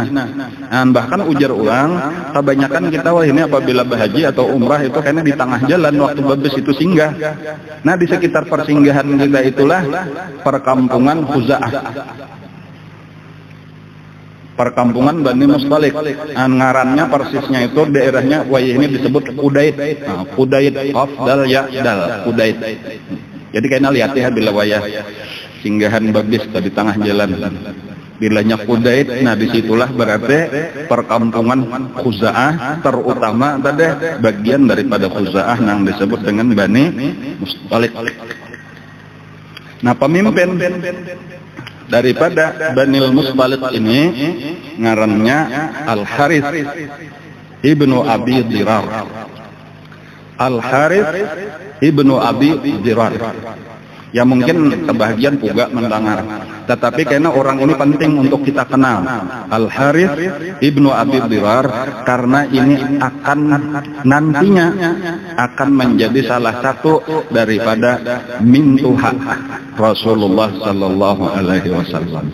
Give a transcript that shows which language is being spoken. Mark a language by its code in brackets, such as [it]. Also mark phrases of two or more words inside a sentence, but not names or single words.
[bjn] Dan bahkan ujar ulang, kebanyakan kita wah ini apabila berhaji atau umrah itu kayaknya di tengah jalan waktu babes itu singgah. Nah, di sekitar persinggahan kita itulah perkampungan Khuza'ah, perkampungan Bani Mustalik. Ngarannya persisnya itu daerahnya ini disebut Qudaid. Nah, Qudaid qaf dal ya dal Qudaid. Jadi kayaknya lihat ya bila wayah singgahan babis di tengah jalan. Bilanya Qudait, nah disitulah berarti perkampungan Khuza'ah, terutama tadi bagian daripada Khuza'ah yang disebut dengan Bani Mustalik. Nah pemimpin daripada Bani Mustalik ini ngarannya Al-Harits ibnu Abi Dirar. Al-Harits ibnu Abi Dirar. Ya mungkin sebagian juga mendengar, tetapi karena orang ini penting untuk kita kenal, Al-Harits ibnu Abi Dirar, karena ini akan nantinya akan menjadi salah satu daripada mintuha Rasulullah [ar] صلى الله عليه وسلم.